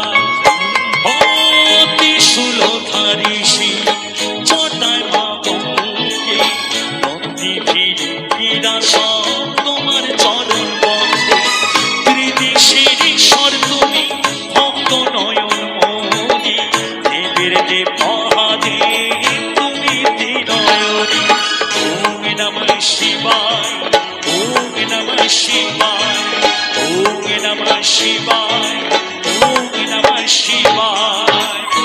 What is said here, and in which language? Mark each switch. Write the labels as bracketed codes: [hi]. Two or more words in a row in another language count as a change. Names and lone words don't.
[bn] ও ত্রিশূলধারী শিব জটায় মা গঙ্গে, বন্দী ভীরা সব তোমার চরণ বন্দে। ত্রিদিশের ঈশ্বর তুমি, ভক্ত নয়ন মনি, দেবের দেব মহাদেব তুমি ত্রিনয়নী। [sa] ওম নমঃ শিবায়, ওম নমঃ শিবায়, ওম নমঃ শিবায়, ওম নমঃ শিবায়।